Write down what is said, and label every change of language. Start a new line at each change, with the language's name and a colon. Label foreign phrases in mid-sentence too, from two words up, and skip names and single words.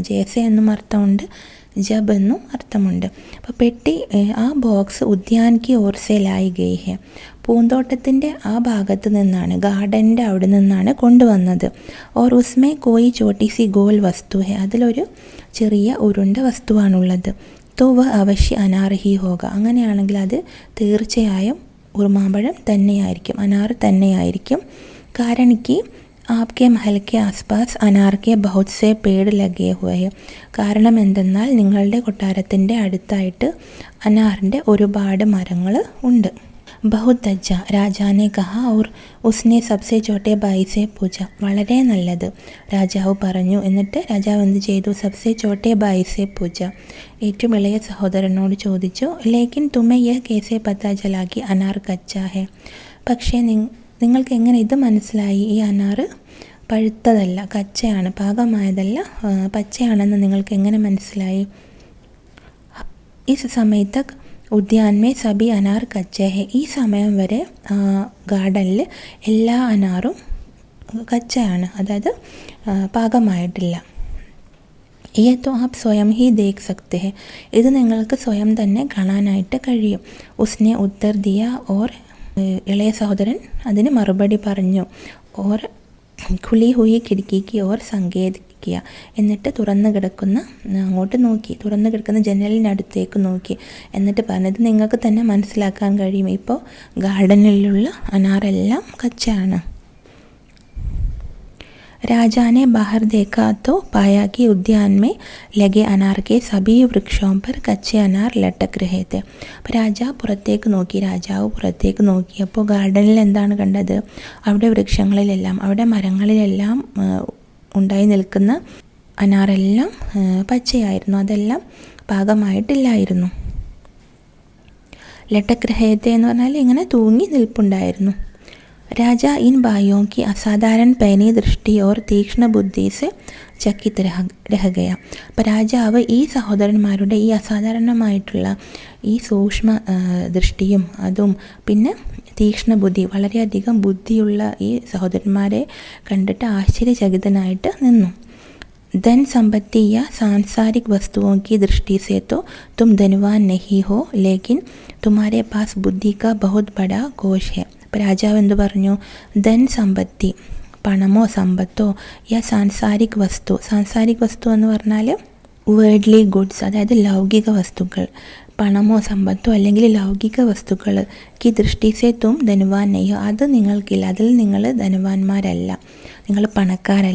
Malayalam: ജേസെ എന്നും അർത്ഥമുണ്ട്, ജബ് എന്നും അർത്ഥമുണ്ട്. അപ്പോൾ പെട്ടി, ആ ബോക്സ്
Hindi: उद्यान की ओर से लाई गई है,
Malayalam: പൂന്തോട്ടത്തിൻ്റെ ആ ഭാഗത്ത് നിന്നാണ്, ഗാർഡൻ്റെ അവിടെ നിന്നാണ് കൊണ്ടുവന്നത്.
Hindi: और उसमें कोई छोटी सी गोल वस्तु है,
Malayalam: അതിലൊരു ചെറിയ ഉരുണ്ട വസ്തുവാണുള്ളത്.
Hindi: तो वह अवश्य अनार ही होगा.
Malayalam: അങ്ങനെയാണെങ്കിൽ അത് തീർച്ചയായും ഉറുമാമ്പഴം തന്നെയായിരിക്കും, അനാർ തന്നെയായിരിക്കും.
Hindi: कारण कि आपके महल के आसपास अनार के बहुत से पेड़ लगे हुए हैं.
Malayalam: കാരണം എന്തെന്നാൽ നിങ്ങളുടെ കൊട്ടാരത്തിൻ്റെ അടുത്തായിട്ട് അനാറിൻ്റെ ഒരുപാട് മരങ്ങൾ ഉണ്ട്.
Hindi: बहुत अच्छा, राजा ने कहा और उसने सबसे छोटे भाई से पूछा.
Malayalam: വളരെ നല്ലത്, രാജാവ് പറഞ്ഞു. എന്നിട്ട് രാജാവ് എന്ത് ചെയ്തു?
Hindi: सबसे छोटे भाई से पूछा,
Malayalam: ഏറ്റവും ഇളയ സഹോദരനോട് ചോദിച്ചു.
Hindi: लेकिन तुम्हें यह कैसे पता चला कि अनार कच्चा है.
Malayalam: പക്ഷേ നിങ്ങൾക്ക് എങ്ങനെ ഇത് മനസ്സിലായി ഈ അനാർ പഴുത്തതല്ല, കച്ചയാണ്, പാകമായതല്ല, പച്ചയാണെന്ന് നിങ്ങൾക്ക് എങ്ങനെ മനസ്സിലായി?
Hindi: ഇസ് സമയത്ത് उद्यान में सभी अनार कच्चा है.
Malayalam: ഈ സമയം വരെ ഗാർഡനിൽ എല്ലാ അനാറും കച്ചയാണ്, അതായത് പാകമായിട്ടില്ല.
Hindi: ये तो आप स्वयं ही देख सकते हैं.
Malayalam: ഇത് നിങ്ങൾക്ക് സ്വയം തന്നെ കാണാനായിട്ട് കഴിയും.
Hindi: उसने उत्तर दिया.
Malayalam: ഓർ ഇളയ സഹോദരൻ അതിന് മറുപടി പറഞ്ഞു.
Hindi: और खुली हुई खिड़की की ओर സങ്കേതിക്കുക.
Malayalam: എന്നിട്ട് തുറന്നു കിടക്കുന്ന അങ്ങോട്ട് നോക്കി, തുറന്നു കിടക്കുന്ന ജനലിനടുത്തേക്ക് നോക്കി. എന്നിട്ട് പറഞ്ഞത് നിങ്ങൾക്ക് തന്നെ മനസ്സിലാക്കാൻ കഴിയും, ഇപ്പോൾ ഗാർഡനിലുള്ള അനാറെല്ലാം കച്ചയാണ്.
Hindi: राजा ने बाहर देखा तो पाया कि उद्यान में लगे अनार के सभी वृक्षों पर कच्चे अनार लटक रहे थे.
Malayalam: അപ്പോൾ രാജാവ് പുറത്തേക്ക് നോക്കിയപ്പോൾ ഗാർഡനിൽ എന്താണ് കണ്ടത്? അവിടെ വൃക്ഷങ്ങളിലെല്ലാം, അവിടെ മരങ്ങളിലെല്ലാം ഉണ്ടായി നിൽക്കുന്ന അനാറെല്ലാം പച്ചയായിരുന്നു, അതെല്ലാം പാകമായിട്ടില്ലായിരുന്നു.
Hindi: लटक रहे थे
Malayalam: എന്ന് പറഞ്ഞാൽ ഇങ്ങനെ തൂങ്ങി നിൽപ്പുണ്ടായിരുന്നു.
Hindi: राजा इन भाइयों की असाधारण पैनी दृष्टि और तीक्ष्ण बुद्धि से चकित रह गया.
Malayalam: അപ്പോൾ രാജാവ് ഈ സഹോദരന്മാരുടെ ഈ അസാധാരണമായിട്ടുള്ള ഈ സൂക്ഷ്മ ദൃഷ്ടിയും അതും പിന്നെ തീക്ഷ്ണ ബുദ്ധി, വളരെയധികം ബുദ്ധിയുള്ള ഈ സഹോദരന്മാരെ കണ്ടിട്ട് ആശ്ചര്യചകിതനായിട്ട് നിന്നു.
Hindi: धन संपत्ति या सांसारिक वस्तुओं की दृष्टि से तो तुम धनवान नहीं हो, लेकिन तुम्हारे पास बुद्धि का बहुत बड़ा कोश है.
Malayalam: അപ്പോൾ രാജാവ് എന്തു പറഞ്ഞു?
Hindi: धन संपत्ति,
Malayalam: പണമോ സമ്പത്തോ,
Hindi: या सांसारिक वस्तु. सांसारिक वस्तु
Malayalam: എന്ന് പറഞ്ഞാൽ
English: worldly goods,
Malayalam: അതായത് ലൗകിക വസ്തുക്കൾ. പണമോ സമ്പത്തോ അല്ലെങ്കിൽ ലൗകിക വസ്തുക്കൾ
Hindi: की दृष्टि से तुम धनवान नहीं हो,
Malayalam: അത് നിങ്ങൾക്കില്ല, അതിൽ നിങ്ങൾ ധനവാന്മാരല്ല, നിങ്ങൾ പണക്കാരല്ല.